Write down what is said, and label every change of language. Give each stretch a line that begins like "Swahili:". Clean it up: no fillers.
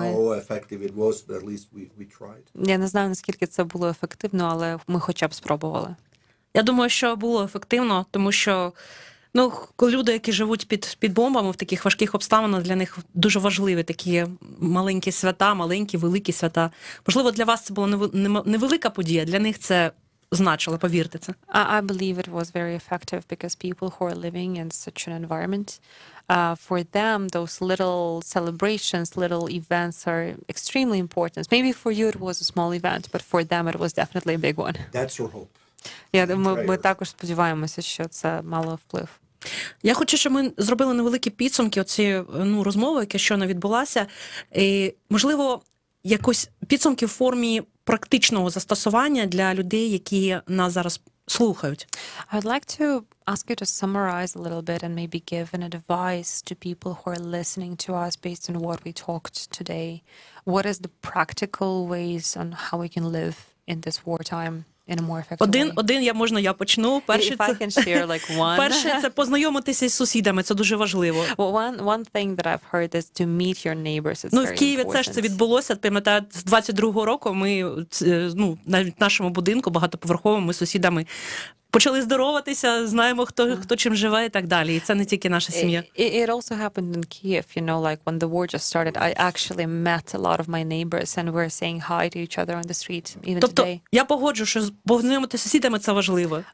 English: I don't know how effective it was, but at least we tried.
Ukrainian: Я не знаю, наскільки це було ефективно, але ми хоча б спробували. Я думаю, що було ефективно, тому що ну, коли люди, які живуть під бомбами в таких важких обставинах, для них дуже важливі такі маленькі свята, маленькі, великі свята. Можливо, для вас це була невелика подія, для них це значило, повірте це.
English: I believe it was very effective because people who are living in such an environment, for them those little celebrations, little events are extremely important. Maybe for you it was a small event, but for them it was definitely a big one. That's your hope.
Ukrainian: Я думаю, ми також сподіваємося, що це мало вплив. Я хочу, щоб ми зробили невеликі підсумки оцієї ну, розмови, яка щойно відбулася. І, можливо, якось підсумки в формі практичного застосування для людей, які нас зараз слухають.
English: I'd like to ask you to summarize a little bit and maybe give an advice to people who are listening to us based on what we talked today. What is the practical ways on how we can live in this wartime? In a more effective
Ukrainian: Один я можна я почну. Перше це, перше це познайомитися з сусідами, це дуже важливо.
English: Well, one thing that I've heard is to meet your neighbors.
Ukrainian: Ну, в Києві це ж це відбулося, пам'ятаю, з 22-го року ми, ну, на нашому будинку багатоповерховому з сусідами почали здороватися, знаємо, хто чим живе і так далі. І це не тільки наша сім'я.
English: It also happened in Kiev, you know, like when the war just started, I actually met a lot of my neighbors and we're saying hi to each other on the street, even
Ukrainian: тобто,
English: today.
Ukrainian: Тобто, я погоджу, що познайомитися з сусідами – це важливо.